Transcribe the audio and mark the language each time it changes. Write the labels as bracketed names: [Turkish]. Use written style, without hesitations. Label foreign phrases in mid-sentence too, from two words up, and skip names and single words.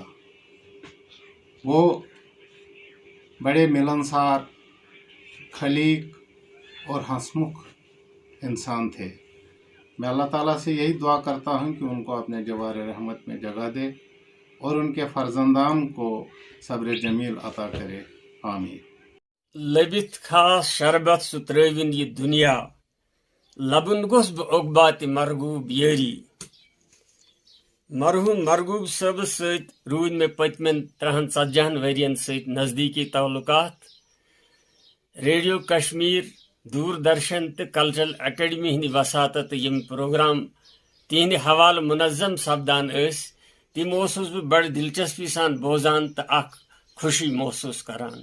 [Urdu] وہ بڑے ملنسار، خلیق اور ہنسمکھ انسان تھے. میں اللہ تعالیٰ سے یہی دعا کرتا ہوں کہ ان کو اپنے جوار رحمت میں جگہ دے اور ان کے فرزندان کو صبر جمیل عطا کرے. آمین. [Kashmiri] لبت خاص شربت سہ ترٛٲوِن یہ دنیا لبن گوس بہ عقبات مرغوب یٲری. مرحوم مرغوب صٲبس سۭتۍ روٗدۍ مےٚ پٔتمٮ۪ن 30-40 ؤرین سۭتۍ نزدیٖکی تعلقات. ریڈیو کشمیر، دوردرشن تہٕ کلچرل اکیڈمی ہٕنٛدِ وساطت یم پروگرام تہنٛدِ حوالہٕ منظم سپدان ٲسۍ تِم اوسُس بہٕ بڑٕ دلچسپی سان بوزان تہٕ اکھ خوشی محسوٗس کران.